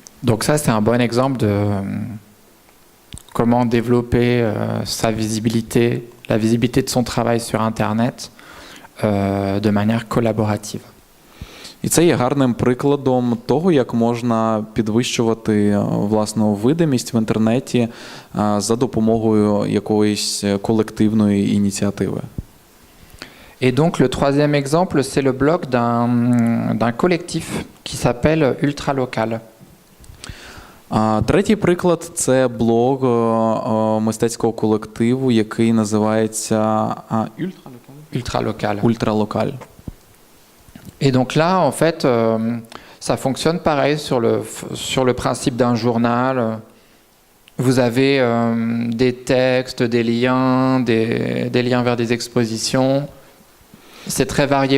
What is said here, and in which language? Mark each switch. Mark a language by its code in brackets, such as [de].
[fr] Donc ça, c'est un bon exemple de comment développer sa visibilité, la visibilité de son travail sur Internet de manière collaborative. [uk] І це є гарним прикладом того, як можна підвищувати власну видимість в інтернеті за допомогою якоїсь колективної ініціативи. [fr] Et donc le troisième exemple, c'est le blog d'un collectif qui s'appelle Ultralocal. [uk] Третій приклад – це блог мистецького колективу, який називається Ultralocal. Ультралокаль. [fr] Et donc là, en fait, ça fonctionne pareil sur le principe d'un journal. Vous avez des textes, des liens vers des expositions. C'est très varié.